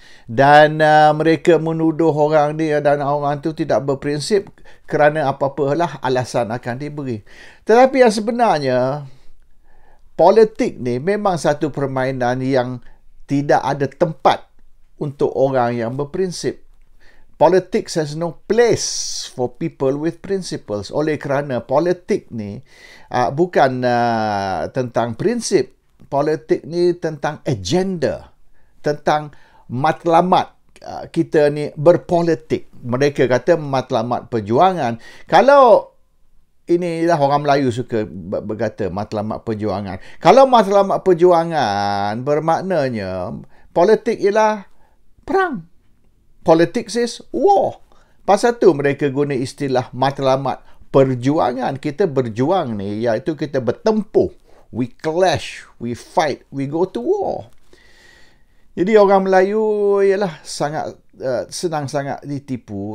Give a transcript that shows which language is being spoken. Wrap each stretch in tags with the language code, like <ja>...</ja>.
<ms>Dan mereka menuduh orang ni dan orang tu tidak berprinsip kerana apa-apalah alasan akan diberi. Tetapi yang sebenarnya, politik ni memang satu permainan yang tidak ada tempat untuk orang yang berprinsip.</ms> <en>Politics has no place for people with principles.</en> <ms>Oleh kerana politik ni bukan tentang prinsip. Politik ni tentang agenda. Tentang matlamat kita ni berpolitik. Mereka kata matlamat perjuangan. Kalau inilah orang Melayu suka berkata matlamat perjuangan. Kalau matlamat perjuangan bermaknanya politik ialah perang.</ms> <en>Politics is war.</en> <ms>Pasal tu mereka guna istilah matlamat perjuangan. Kita berjuang ni iaitu kita bertempuh.</ms> <en>We clash, we fight, we go to war.</en> <ms>Jadi orang Melayu ialah sangat senang sangat ditipu.</ms>